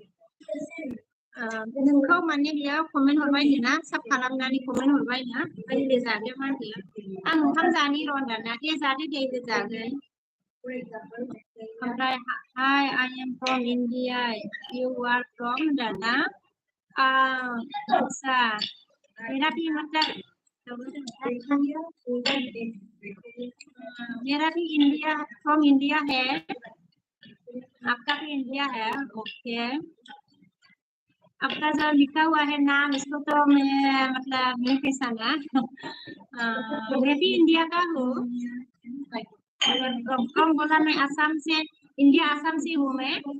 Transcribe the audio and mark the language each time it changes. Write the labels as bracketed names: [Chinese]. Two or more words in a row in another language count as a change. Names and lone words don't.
[Bodo] नोंखौ माने बियो कमेन्ट हरबायनो ना साब खालामनानै कमेन्ट हरबायनो ओमफ्राय जादो मा होनदों आं ओंखाम जानि र' होनदों दे जादो दे जागोन ओमफ्राय [English] hi I am from India you are from [Bodo] होनदों ना [Hindi] अच्छा मेरा भी मतलब मेरा भी इंडिया [English] from India [Hindi] है आपका भी इंडिया है ओके आपका जो लिखा हुआ है नाम इसको तो मैं मतलब नहीं पहचाना मैं भी इंडिया का हूँ कौन बोला मैं असम से इंडिया असम से हूँ मैं